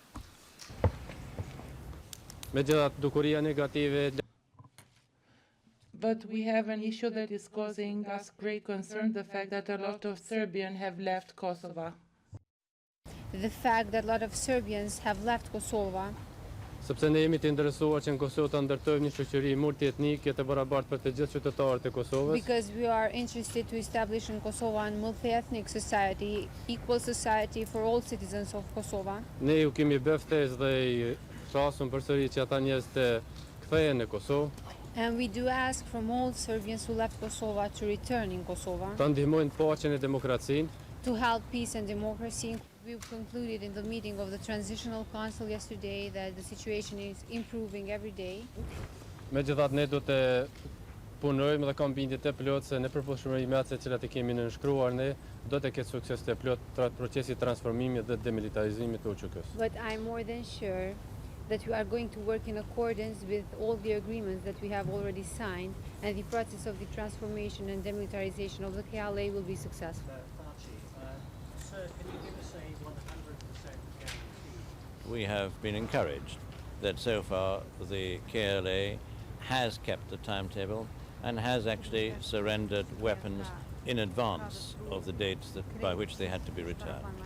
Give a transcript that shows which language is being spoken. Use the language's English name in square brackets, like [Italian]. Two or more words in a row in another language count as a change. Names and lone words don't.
[English] But we have an issue that is causing us great concern, the fact that a lot of Serbians have left Kosovo. The fact that a lot of Serbians have left Kosovo. [Albanian] Sepse ne jemi të interesuar që në Kosovë të ndërtojmë një shoqëri multietnike të barabartë për të gjithë qytetarët e Kosovës. [English] Because we are interested to establish in Kosovo a multi-ethnic society, equal society for all citizens of Kosovo. [Albanian] Ne ju kemi bërë ftesë dhe i thasëm përsëri që ata njerëz të kthehen në Kosovë. [English] And we do ask from all Serbians who left Kosovo to return in Kosovo. [Albanian] Ta ndihmojnë paqen e demokracinë. [English] To help peace and democracy. We concluded in the meeting of the Transitional Council yesterday that the situation is improving every day. [Albanian] Megjithatë ne do të punojmë dhe kam bindje të plot se në përputhshmëri me ato të cilat e kemi nënshkruar ne do të ketë sukses të plot procesi transformimit dhe demilitarizimit të UÇK-s. [English] But I'm more than sure that we are going to work in accordance with all the agreements that we have already signed, and the process of the transformation and demilitarization of the KLA will be successful. Sir, can you give us a 100% guarantee? We have been encouraged that so far the KLA has kept the timetable and has actually surrendered weapons in advance of the dates by which they had to be returned.